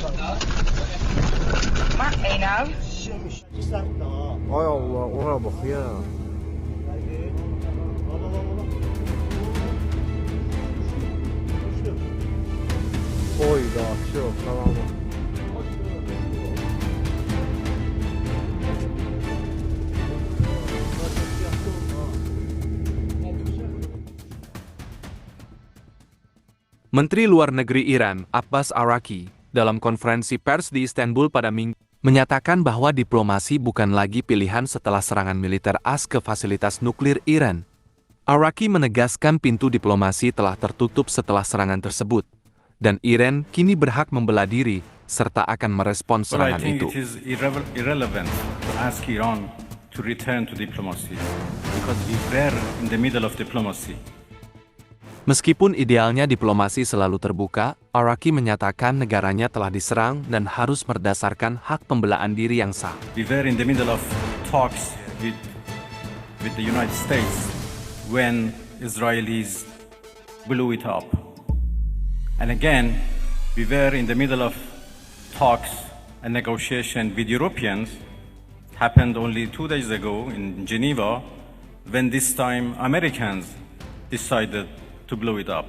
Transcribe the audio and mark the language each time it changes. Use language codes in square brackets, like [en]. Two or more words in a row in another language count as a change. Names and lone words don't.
[tr] Mak, Einab. Şişirmiş. 2 saat daha. Ay Allah, ona bak ya. Haydi. Baba. Düştü. Oy da çok tamam. [id] Menteri Luar Negeri Iran, Abbas Araki, dalam konferensi pers di Istanbul pada Minggu, menyatakan bahwa diplomasi bukan lagi pilihan setelah serangan militer AS ke fasilitas nuklir Iran. Araki menegaskan pintu diplomasi telah tertutup setelah serangan tersebut, dan Iran kini berhak membela diri serta akan merespons [en] But I [id] serangan [en] think [id] itu. [en] it is irrelevant to ask Iran to return to diplomacy because we were in the middle of diplomacy. [id] Meskipun idealnya diplomasi selalu terbuka, Araki menyatakan negaranya telah diserang dan harus berdasarkan hak pembelaan diri yang sah. [en] We were in the middle of talks with the United States when Israelis blew it up. And again, we were in the middle of talks and negotiation with Europeans, happened only 2 days ago in Geneva, when this time Americans decided to blow it up.